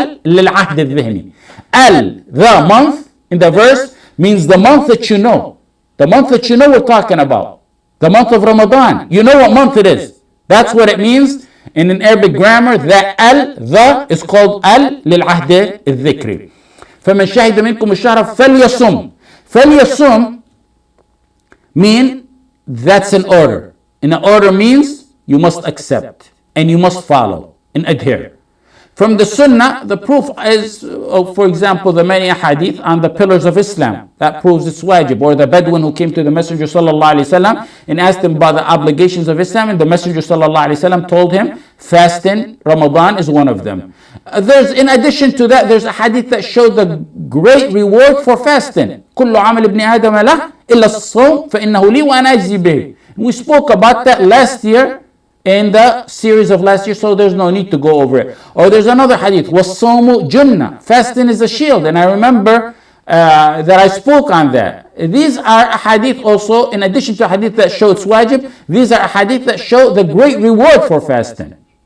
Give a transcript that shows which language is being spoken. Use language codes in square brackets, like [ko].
[ar] لِلْعَهْدِ الذِّهْنِ. [en] The month, in the verse, means the month that you know. The month that you know we're talking about. The month of Ramadan. You know what month it is. That's what it means. In an Arabic grammar, that the is called للعهد الذكري. [ar] فمن شهد منكم الشهر فليصم. [en] فليصم mean that's an order. And an order means you must accept and you must follow and adhere. From the Sunnah, the proof is, for example, the many hadith on the pillars of Islam. That proves it's wajib. Or the Bedouin who came to the Messenger sallallahu alaihi wasallam and asked him about the obligations of Islam, and the Messenger sallallahu alaihi wasallam told him fasting Ramadan is one of them. There's, in addition to that, there's a hadith that showed the great reward for fasting. [ar] كل عمل ابن آدم له إلا الصوم فإنه لي وأنا أجزي به. [en] We spoke about that last year in the series of last year, so there's no need to go over it. Or there's another hadith, وَالصَّوْمُ جُنَّةٌ, fasting is a shield, and I remember that I spoke on that. These are a hadith also, in addition to a hadith that show it's wajib, these are a hadith that show the great reward for fasting.